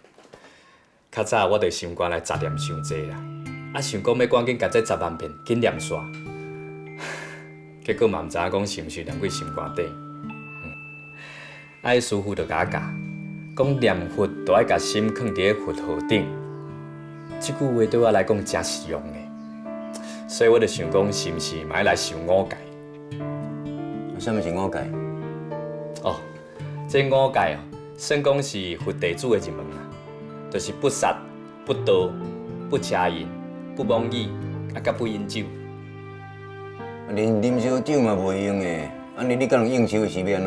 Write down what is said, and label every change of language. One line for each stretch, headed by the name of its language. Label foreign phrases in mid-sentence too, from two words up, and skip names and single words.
Min Nan Chinese: 较早我着心肝来杂念伤济啦，啊想讲要赶紧甲这10万遍紧念煞，结果嘛毋知影讲是毋是念过心肝底。啊，迄师傅就甲我教，讲念佛就爱甲心放伫咧佛号顶。即句话对我来讲真实用的，所以我就想讲，是毋是嘛爱来受五戒？啥物是五戒？哦，这五戒哦，算讲是佛弟子的入门啦，就是不杀、不盗、不邪淫、不妄语，啊，甲不饮酒。连啉烧酒嘛袂用的，安尼你敢有应酬的时免啊？